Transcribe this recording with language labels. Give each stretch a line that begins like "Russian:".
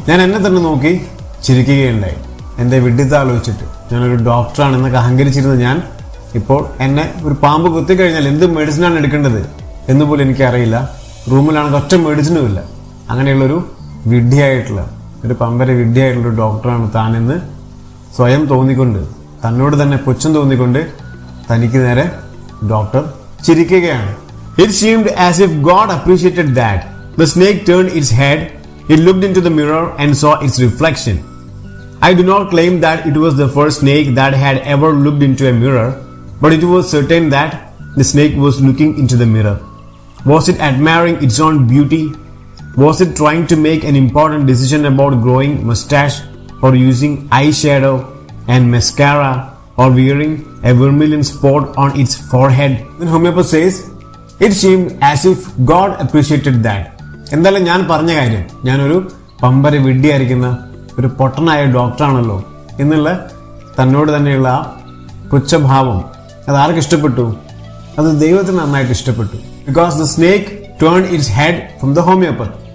Malayalam: ഞാൻ എന്നെ തന്നെ നോക്കി ചിരിക്കുകയുണ്ടായി. എൻ്റെ വിഡ്ഢിത്തം ആലോചിച്ചിട്ട് ഞാനൊരു ഡോക്ടറാണെന്നൊക്കെ അഹങ്കരിച്ചിരുന്ന ഞാൻ ഇപ്പോൾ എന്നെ ഒരു പാമ്പ് കുത്തിക്കഴിഞ്ഞാൽ എന്ത് മെഡിസിനാണ് എടുക്കേണ്ടത് എന്ന് പോലും എനിക്കറിയില്ല. റൂമിലാണെങ്കിൽ ഒറ്റ മെഡിസിനും ഇല്ല. അങ്ങനെയുള്ളൊരു വിഡ്ഢിയായിട്ടുള്ള, ഒരു പമ്പര വിഡ്ഢിയായിട്ടുള്ള ഒരു ഡോക്ടറാണ് താനെന്ന് സ്വയം തോന്നിക്കൊണ്ട്, തന്നോട് തന്നെ പുച്ഛം തോന്നിക്കൊണ്ട് തനിക്ക് നേരെ doctor ചിരിക്കുകയാണ്.
English: It seemed as if God appreciated that. The snake turned its head. It looked into the mirror and saw its reflection. I do not claim that it was the first snake that had ever looked into a mirror, but it was certain that the snake was looking into the mirror? Was it admiring its own beauty? Was it trying to make an important decision about growing mustache or using eyeshadow and mascara or wearing a vermilion spot on its forehead? Then homeopath says, it seemed as if God appreciated that.
Malayalam: എന്തായാലും ഞാൻ പറഞ്ഞ കാര്യം, ഞാനൊരു പമ്പര വിഡ്ഢിയായിരിക്കുന്ന ഒരു പൊട്ടനായ ഡോക്ടറാണല്ലോ എന്നുള്ള തന്നോട് തന്നെയുള്ള ആ പുച്ഛഭാവം അത് ആർക്ക് ഇഷ്ടപ്പെട്ടു? അത് ദൈവത്തിന് നന്നായിട്ട് ഇഷ്ടപ്പെട്ടു.
English: Because the snake turn its head from the homeopath.